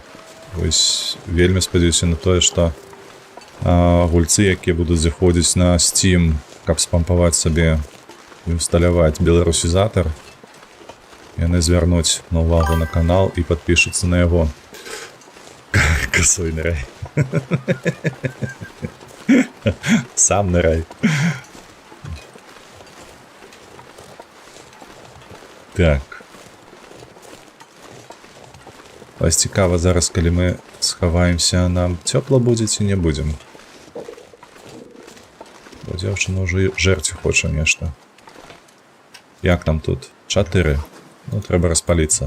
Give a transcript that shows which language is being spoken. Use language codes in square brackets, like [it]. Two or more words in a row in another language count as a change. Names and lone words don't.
[be] Вось, вельмі спадзяюся на тое, што гульцы, якія будуць заходзіць на Steam, каб спампаваць сабе і усталяваць беларусізатар, яны звярнуць на ўвагу на канал і падпішуцца на яго. Касой нырай. Сам нырай. Так. [uk] Ось цікаво зараз, коли ми сховаємося, нам тепло буде чи не будемо? Бо дівчина вже жерти хоче нечто. Як нам тут? 4. Ну, треба розпалитися.